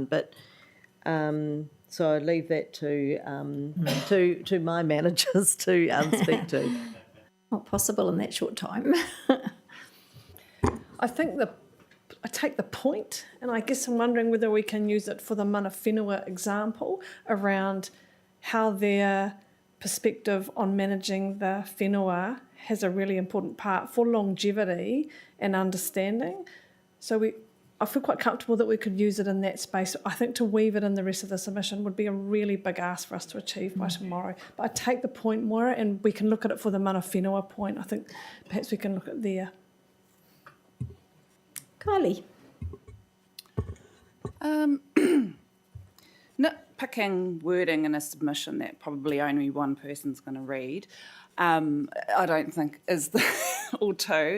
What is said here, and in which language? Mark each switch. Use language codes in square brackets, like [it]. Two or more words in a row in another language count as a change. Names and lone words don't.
[en] But so I leave that to my managers to speak to. Not possible in that short time. I think I take the point, and I guess I'm wondering whether we can use it for the [mi] mana whenua [en] example around how their perspective on managing the whenua has a really important part for longevity and understanding. So I feel quite comfortable that we could use it in that space. I think to weave it in the rest of the submission would be a really big ask for us to achieve by tomorrow. But I take the point, Moira, and we can look at it for the [mi] mana whenua [en] point. I think perhaps we can look at there. Kylie? Nitpicking wording in a submission that probably only one person's going to read, I don't think is all too.